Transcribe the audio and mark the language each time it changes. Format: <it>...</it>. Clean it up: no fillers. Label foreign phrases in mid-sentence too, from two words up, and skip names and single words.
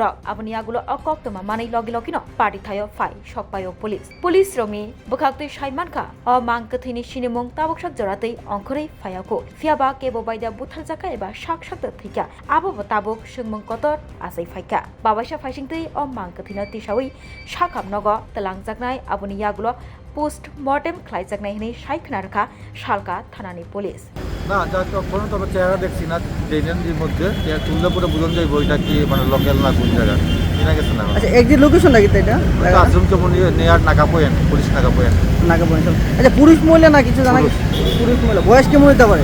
<trp>rok aboni agulo koktuma manai logi-logino party thayo fai sokpayo police romi bukhakti saimankha o Mangkwthwi ni sinimung taboksak joratei ongkhorei fayako fiaba kebo baida buthaljaka eba sak-sakta thika abo tabok sungmung kotor asai faika babaisa faisingtei o Mangkwthwi no tisawi sakhamnogo talangjaknai aboni agulo</trp> <en>post mortem</en> <trp>khlaijaknai hini saikna rakha shalka thanani police</trp> <bn>না যা কোনো তবে চেহারা দেখছি না ট্রেনের মধ্যে তুললে পরে বুঝন যাইব এটা কি মানে লোকাল না কোন জায়গা চিনা গেছে না। আচ্ছা</bn> <en>exact location</en> <bn>নাকি এটা আশ্রম চৌমুহানিও নেয়ার নাকাপয়েন পুলিশ নাকাপয়েন নাগাবন। আচ্ছা পুরুষ মহিলা না কিছু জানা গেছে? পুরুষ মহিলা বয়স কেমন হতে পারে?</bn>